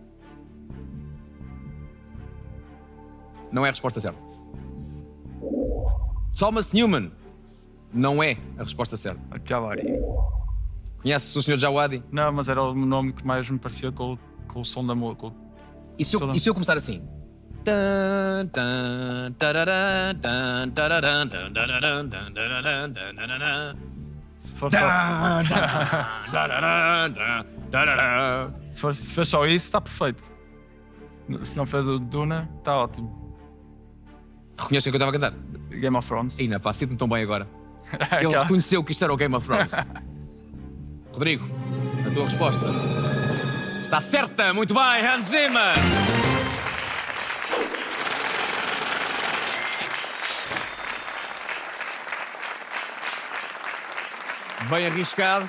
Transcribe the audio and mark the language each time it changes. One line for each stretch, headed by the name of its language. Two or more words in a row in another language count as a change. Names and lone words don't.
Portuguese: Não é a resposta certa. Thomas Newman. Não é a resposta certa. Djawadi. Conheces o Sr. Djawadi? Não, mas era o nome que mais me parecia com o som da música. E se eu começar assim? Tan, tan, tararã, tan, tararã, tan, tararã, tan, tararã, tan, tararã. Se for Tan, tararã, tan, tararã. se fez só isso, está perfeito. Se não fez o Duna, está ótimo. Reconhecem o que eu estava a cantar? Game of Thrones. Ih, pá, sinto-me tão bem agora. Ele Aquela- reconheceu que isto era o Game of Thrones. Rodrigo, a tua resposta está certa. Muito bem, Hans Zimmer. Bem arriscado.